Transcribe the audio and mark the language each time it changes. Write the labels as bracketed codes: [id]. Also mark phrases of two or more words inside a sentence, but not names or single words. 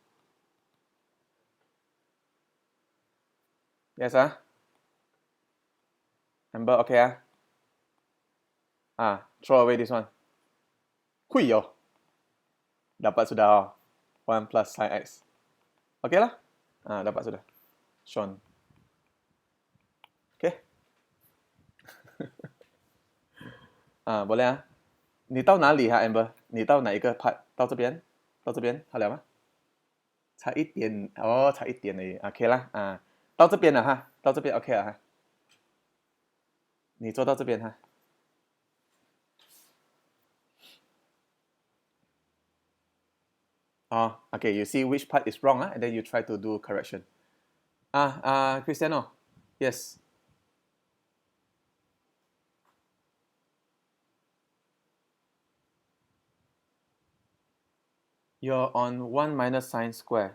[en] Yes, Amber, okay, throw away this one. [ms] Hui yo. Dapat sudah. [en] 1 plus sin x. Okay lah. [ms] Dapat sudah. [en] Sean. [zh] Okay. boleh 你到哪里Amber？你到哪一个 part？ 到这边？到这边好了吗？差一点差一点而已。OK 啦到这边了到这边 OK 了你做到这边 [en] okay, you see which part is wrong and then you try to do correction. Cristiano, yes. You're on 1 minus sine square.